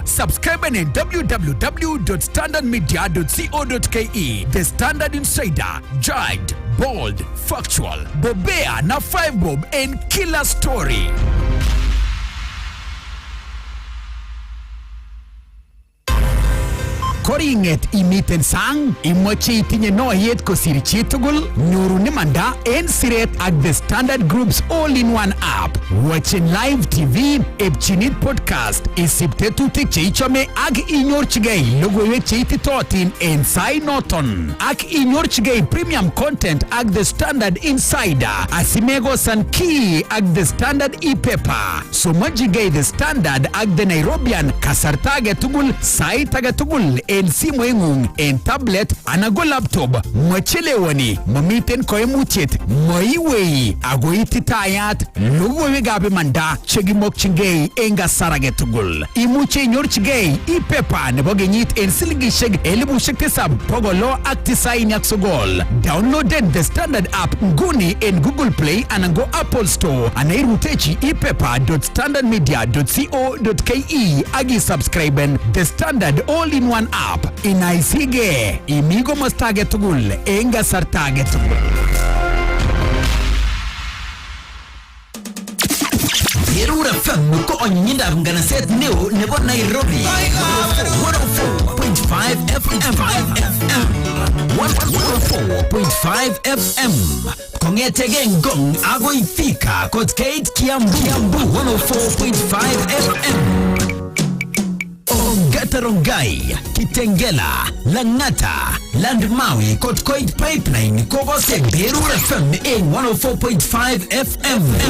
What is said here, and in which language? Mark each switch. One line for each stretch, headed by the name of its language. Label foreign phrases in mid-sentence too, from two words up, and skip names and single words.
English: Subscribe in www.standardmedia.co.ke. The Standard Insider, Jagged, Bold, Factual,
Swahili: Bobea na 5 bob
English: and killer story.
Kalenjin: Koringet imiten sang, imoche itinye noyet kosir chitugul, nyoru nimanda en siret ak
English: The Standard Group's all-in-one app. Watching live TV, epchinit podcast,
Kalenjin: isipte tutik che ichome ak inyorchigei logoiwek che ititotin en sai noton. Ak inyorchigei
English: premium content
Kalenjin: ak The Standard Insider, asimego san ki ak The Standard e-paper. Somajigei The Standard ak The Nairobian kasarta agetugul, sait agetugul en simu engung, en tablet, anago laptop, machelewani, mamiten koemutiet, maiwei, ago ititayat, logoiwekab imanda, chegimokchingei en kasar agetugul. Imuche inyorchigei e-paper nebo kenyit en silingishek 7,999. Downloaden The Standard app nguni en Google Play anango Apple Store. Anairutechi e-paper.standardmedia.co.ke agi subscriben The Standard
English: all-in-one app.
Kalenjin: Inaisige imigo mastage tugul enga sartage tugul. Berur FM ko onyinda nganaset neo nebo Nairobi 104.5 FM 104.5 FM Kongetege ngong ago ifika Kotkate Kiambu 104.5 FM Gatarongai, Kitengela, Langata, Landmaui, Kotkoit Pipeline, Kogose Berur FM in 104.5 FM.